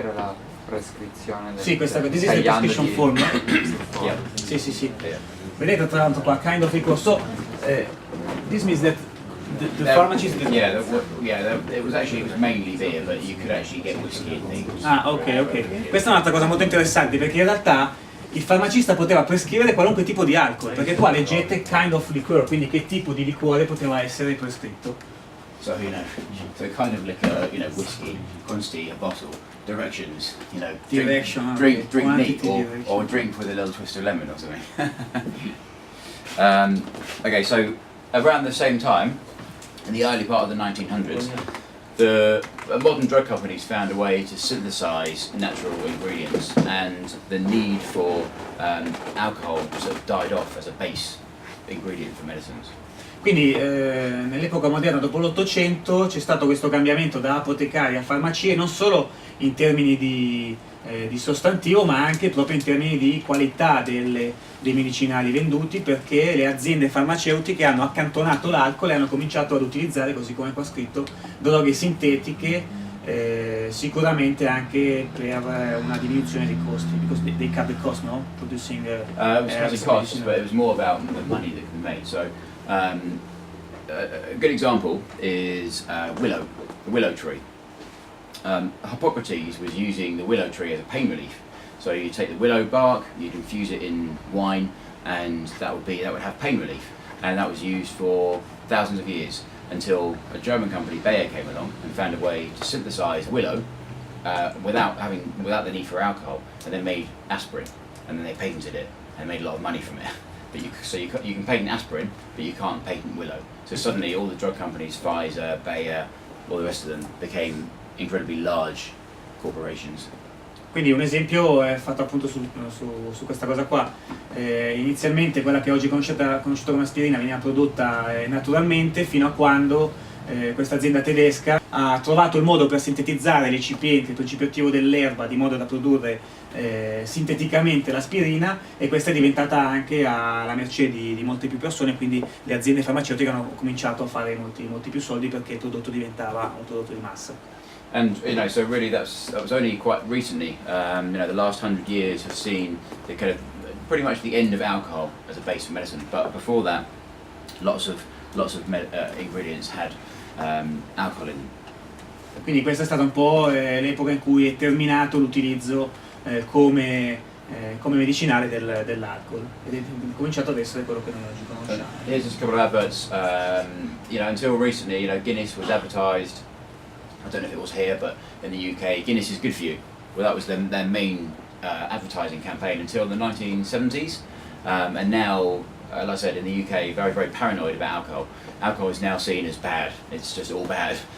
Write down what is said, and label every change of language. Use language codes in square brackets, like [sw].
[it] era la prescrizione del, Sì, questa [en] this is the prescription form. Yeah. [it] Sì. Vedete tra l'altro qua, [en] kind of equal. So this means that the pharmacist... It was mainly beer, but you could actually get whiskey and things. Ok. [it] Questa è un'altra cosa molto interessante, perché in realtà il farmacista poteva prescrivere qualunque tipo di alcol, perché qua leggete [en] kind of liqueur, [it] quindi che tipo di liquore poteva essere prescritto. [en] So kind of liquor, whiskey, quantity, a bottle, directions, drink neat, or drink with a little twist of lemon or something. Okay, so around the same time, in the early part of the 1900s, the modern drug companies found a way to synthesize natural ingredients, and the need for alcohol sort of died off as a base ingredient for medicines. [it] Quindi nell'epoca moderna, dopo l'Ottocento, c'è stato questo cambiamento da apotecari a farmacie, non solo in termini di sostantivo, ma anche proprio in termini di qualità dei medicinali venduti, perché le aziende farmaceutiche hanno accantonato l'alcol e hanno cominciato ad utilizzare, così come qua scritto, droghe sintetiche, sicuramente anche per una diminuzione dei costi, [en] because they cut the cost, [it] no? [en] Producing it was cutting costs, but it was more about the money that could be made. So a good example is the willow tree. Hippocrates was using the willow tree as a pain relief. So you take the willow bark, you'd infuse it in wine, and that would have pain relief. And that was used for thousands of years, until a German company, Bayer, came along and found a way to synthesize willow without the need for alcohol, and then made aspirin, and then they patented it and made a lot of money from it. But you can patent aspirin, but you can't patent willow. So suddenly all the drug companies, Pfizer, Bayer, all the rest of them, became incredibly large corporations. [it] Quindi un esempio è fatto appunto su questa cosa qua. Inizialmente quella che oggi è conosciuta come aspirina veniva prodotta naturalmente, fino a quando questa azienda tedesca ha trovato il modo per sintetizzare il principio attivo dell'erba, di modo da produrre sinteticamente l'aspirina, e questa è diventata anche alla mercé di molte più persone, quindi le aziende farmaceutiche hanno cominciato a fare molti più soldi, perché il prodotto diventava un prodotto di massa. [en] And so really that was only quite recently. The last 100 years have seen the kind of pretty much the end of alcohol as a base for medicine. But before that, lots of ingredients had alcohol in. [it] Quindi questa è stata un po' l'epoca in cui è terminato l'utilizzo come medicinale dell'alcol, ed è cominciato ad essere quello che noi oggi conosciamo. [en] Here's just a couple of adverts. Until recently, Guinness was advertised. I don't know if it was here, but in the UK, Guinness is good for you. Well, that was their main advertising campaign until the 1970s, and now, like I said, in the UK, very, very paranoid about alcohol. Alcohol is now seen as bad. It's just all bad.